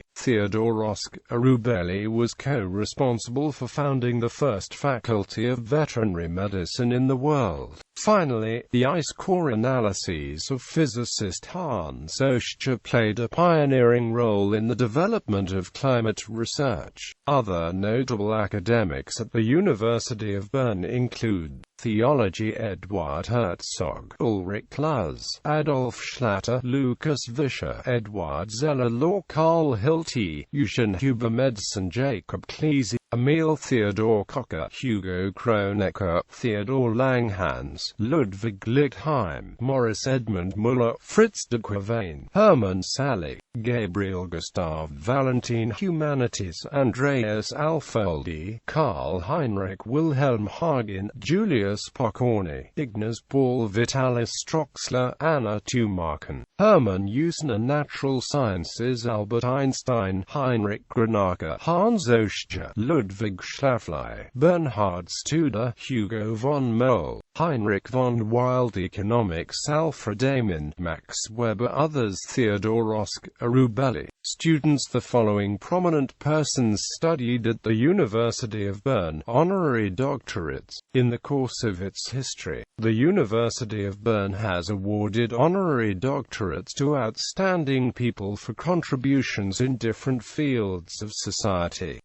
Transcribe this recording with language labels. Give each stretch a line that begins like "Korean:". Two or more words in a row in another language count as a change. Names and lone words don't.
English: Theodoros Arubeli was co-responsible for founding the first faculty of veterinary medicine in the world. Finally, the ice core analyses of physicist Hans Oeschger played a pioneering role in the development of climate research. Other notable academics at the University of Bern include theology Eduard Herzog, Ulrich Luz, Adolf Schlatter, Lucas Vischer, Eduard Zeller, law Karl Hilty, Eugen Huber, medicine Jacob Kleese, Emil Theodor Kocher, Hugo Kronecker, Theodor Langhans, Ludwig Lichtheim, Morris Edmund Müller, Fritz de Quervain, Hermann Sally, Gabriel Gustav Valentin, Humanities Andreas Alfoldi, Karl Heinrich Wilhelm Hagen, Julius Pokorny, Ignaz Paul Vitalis Stroxler, Anna Tumarkin, Hermann Usner, Natural Sciences Albert Einstein, Heinrich Grenacher, Hans Oeschger, Ludwig Schlafly, Bernhard Studer, Hugo von Moll, Heinrich von Wild, Economics Alfred Amin, Max Weber, others Theodor Rosk, Arubelli. Students. The following prominent persons studied at the University of Bern, honorary doctorates. In the course of its history, the University of Bern has awarded honorary doctorates to outstanding people for contributions in different fields of society.